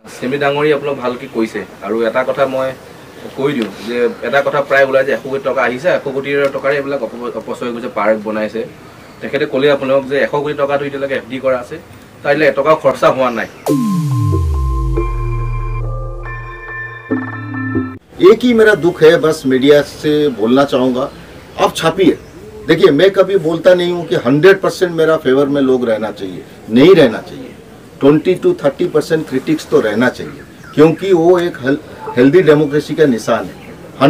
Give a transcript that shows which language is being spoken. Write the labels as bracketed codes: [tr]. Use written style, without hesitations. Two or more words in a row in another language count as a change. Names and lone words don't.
[as] सेमी डांगरी আপলোক ভালকে কৈছে আৰু এটা কথা মই কৈ দিওঁ যে এটা কথা প্ৰায় ওলাই যে 100 কোটি টকা আহিছে 100 কোটি টকাৰে এইবিলাক অপচয় কৰিছে পাৰ্ক বনাইছে তেখেতে ক'লে আপোনাক যে 100 কোটি টকাটো ইতিয়ালৈকে এফডি কৰা আছে তাইলে এটকাও খৰচা হোৱা নাই। [hi] एक ही मेरा दुख है, बस मीडिया से बोलना चाहूँगा, आप छापिए। देखिए मैं कभी बोलता नहीं हूँ कि 100% मेरा फेवर में लोग रहना चाहिए, नहीं रहना चाहिए। 20 to 30% क्रिटिक्स तो रहना चाहिए क्योंकि वो एक [en] healthy democracy [hi] का निशान है।